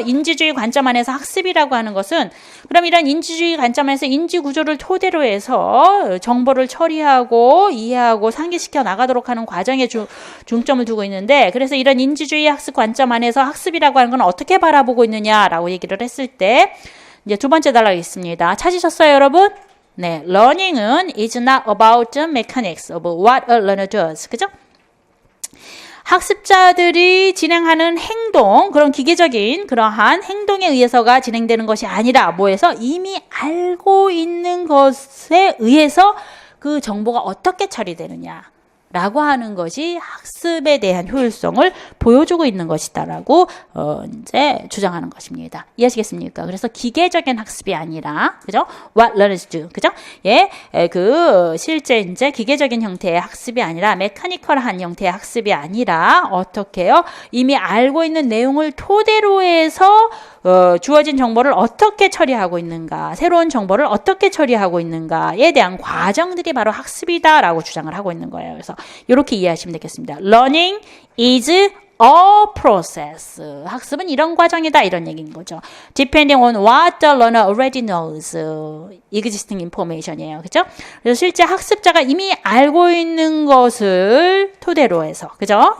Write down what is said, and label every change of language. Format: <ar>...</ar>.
<ko>인지주의 관점 안에서 학습이라고 하는 것은 그럼 이런 인지주의 관점 안에서 인지구조를 토대로 해서 정보를 처리하고 이해하고 상기시켜 나가도록 하는 과정에 중점을 두고 있는데 그래서 이런 인지주의 학습 관점 안에서 학습이라고 하는 건 어떻게 바라보고 있느냐라고 얘기를 했을 때 이제 두 번째 단락이 있습니다. 찾으셨어요, 여러분? 네,</ko> <en>learning은 is not about the mechanics of what a learner does.</en> <ko>그죠? 학습자들이 진행하는 행동, 그런 기계적인 그러한 행동에 의해서가 진행되는 것이 아니라 뭐에서 이미 알고 있는 것에 의해서 그 정보가 어떻게 처리되느냐. 라고 하는 것이 학습에 대한 효율성을 보여주고 있는 것이다라고 이제 주장하는 것입니다. 이해하시겠습니까? 그래서 기계적인 학습이 아니라 그죠?</ko> <en>What learners do.</en> <ko>그죠? 예, 그 실제 이제 기계적인 형태의 학습이 아니라 메카니컬한 형태의 학습이 아니라 어떻게요? 이미 알고 있는 내용을 토대로 해서 주어진 정보를 어떻게 처리하고 있는가, 새로운 정보를 어떻게 처리하고 있는가에 대한 과정들이 바로 학습이다라고 주장을 하고 있는 거예요. 그래서 이렇게 이해하시면 되겠습니다.</ko> <en>Learning is a process.</en> <ko>학습은 이런 과정이다 이런 얘기인 거죠.</ko> <en>Depending on what the learner already knows. Existing information이에요.</en> <ko>그죠? 그래서 실제 학습자가 이미 알고 있는 것을 토대로 해서 그죠?</ko>